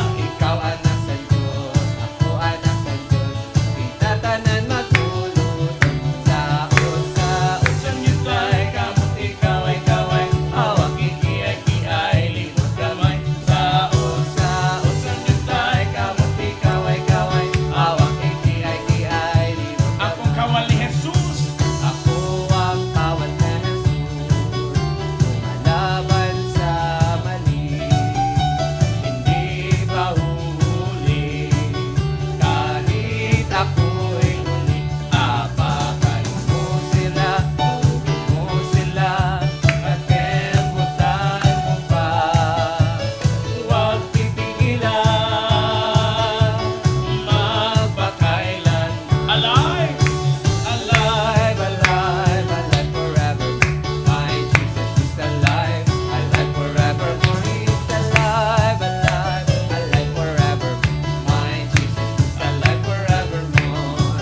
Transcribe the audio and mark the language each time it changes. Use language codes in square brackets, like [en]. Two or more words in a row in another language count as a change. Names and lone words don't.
[ceb] Ikaw anak sa Diyos, ako anak sa Diyos, kita tanan maguluto. Saot sa nyutay, kamot ikaw ay kaway, awak ikiay-kiay, limot gamay. Saot sa nyutay, kamot ikaw ay kaway, awak ikiay-kiay, limot gamay. Akong kawal ni Jesus. [tl] Ako ang kawal na Jesus, lumalaban sa mali, hindi mahuhuli, kahit ako'y huli. Apakan mo sila, at kemutan mo pa. Huwag pipigilan, magpakailan. [en] Alive! Alive, alive, alive forever. My Jesus is alive, alive forevermore. He's alive, alive, alive forever. My Jesus is alive forevermore.